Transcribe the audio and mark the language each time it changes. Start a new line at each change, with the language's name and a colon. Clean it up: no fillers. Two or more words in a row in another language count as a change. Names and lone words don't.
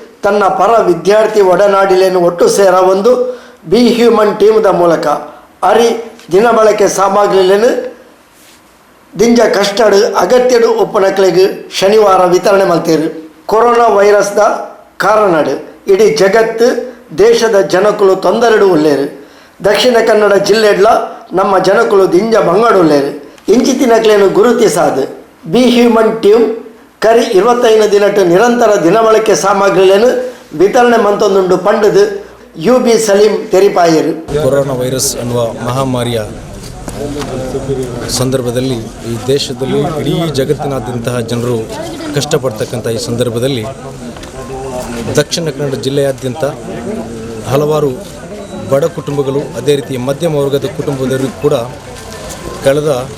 Tulu: ತನ್ನ ಪರ ವಿದ್ಯಾರ್ಥಿ ಒಡನಾಡಿಲೆಯನ್ನು ಒಟ್ಟು ಸೇರ ಒಂದು ಬಿ ಹ್ಯೂಮನ್ ಟೀಮ್ದ ಮೂಲಕ ಅರಿ ದಿನಬಳಕೆ ಸಾಮಗ್ರಿಗಳನ್ನು ದಿಂಜ ಕಷ್ಟಡ್ ಅಗತ್ಯಡು ಉಪ್ಪನಕ್ಲೆಗ್ ಶನಿವಾರ ವಿತರಣೆ ಮಾಡ್ತೀರು. ಕೊರೋನಾ ವೈರಸ್ದ ಕಾರಣಡ್ ಇಡೀ ಜಗತ್ತು ದೇಶದ ಜನಕುಲು ತೊಂದರೆಡು ಉಳ್ಳೇರು. ದಕ್ಷಿಣ ಕನ್ನಡ ಜಿಲ್ಲೆಡ್ಲ ನಮ್ಮ ಜನಕುಲು ದಿಂಜ ಬಂಗಡು ಉಳ್ಳೇರು. ಇಂಚಿತಿನಕ್ಲೇನು ಗುರುತಿಸಾದು ಬಿ ಹ್ಯೂಮನ್ ಟೀಮ್ ಕರಿ 25 ದಿನಟ್ಟು ನಿರಂತರ ದಿನಬಳಕೆ ಸಾಮಗ್ರಿಗಳನ್ನು ವಿತರಣೆ ಮಂತೊಂದುಂಡು ಪಂಡದು UB ಸಲೀಂ ತೆರಿಪಾಯರು.
Kannada: ಕೊರೋನಾ ವೈರಸ್ ಅನ್ನುವ ಮಹಾಮಾರಿಯ ಸಂದರ್ಭದಲ್ಲಿ ಈ ದೇಶದಲ್ಲಿ ಇಡೀ ಜಗತ್ತಿನಾದ್ಯಂತಹ ಜನರು ಕಷ್ಟಪಡ್ತಕ್ಕಂಥ ಈ ಸಂದರ್ಭದಲ್ಲಿ ದಕ್ಷಿಣ ಕನ್ನಡ ಜಿಲ್ಲೆಯಾದ್ಯಂತ ಹಲವಾರು ಬಡ ಕುಟುಂಬಗಳು, ಅದೇ ರೀತಿ ಮಧ್ಯಮ ವರ್ಗದ ಕುಟುಂಬದವರಿಗೂ ಕೂಡ ಕಳೆದ